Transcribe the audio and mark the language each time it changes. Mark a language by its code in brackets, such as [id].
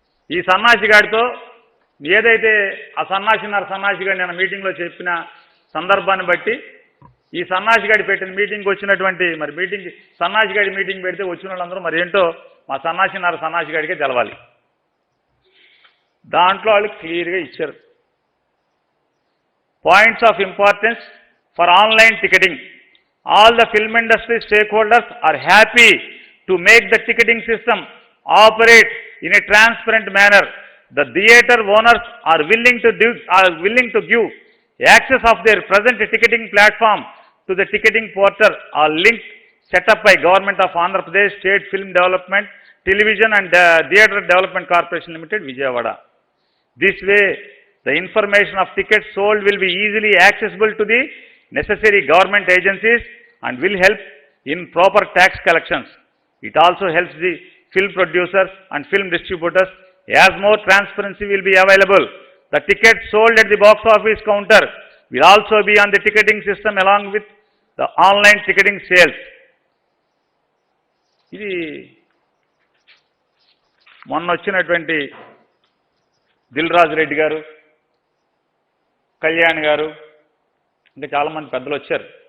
[te] ఈ సన్నాసి గాడితో ఏదైతే ఆ సన్నాసి గాడి నేను మీటింగ్లో చెప్పిన సందర్భాన్ని బట్టి ఈ సన్నాసి గాడి పెట్టిన మీటింగ్కి వచ్చినటువంటి, మరి మీటింగ్ సన్నాసి గాడి మీటింగ్ పెడితే వచ్చిన వాళ్ళందరూ మరి ఏంటో మా సన్నాసి గాడికే తెలవాలి. దాంట్లో వాళ్ళు క్లియర్గా ఇచ్చారు [en] Points of importance for online ticketing. All the film industry stakeholders are happy to make the ticketing system operate in a transparent manner. The theatre owners are willing to give access of their present ticketing platform to the ticketing portal or link set up by Government of Andhra Pradesh State Film Development, Television and Theatre Development Corporation Limited, Vijayawada. This way, the information of tickets sold will be easily accessible to the necessary government agencies and will help in proper tax collections. It also helps the film producers and film distributors as more transparency will be available The tickets sold at the box office counter will also be on the ticketing system along with the online ticketing sales. [te] ఇది మొన్న వచ్చినటువంటి దిల్ రాజు రెడ్డి గారు, కళ్యాణ్ గారు, ఇంకా చాలామంది పెద్దలు వచ్చారు.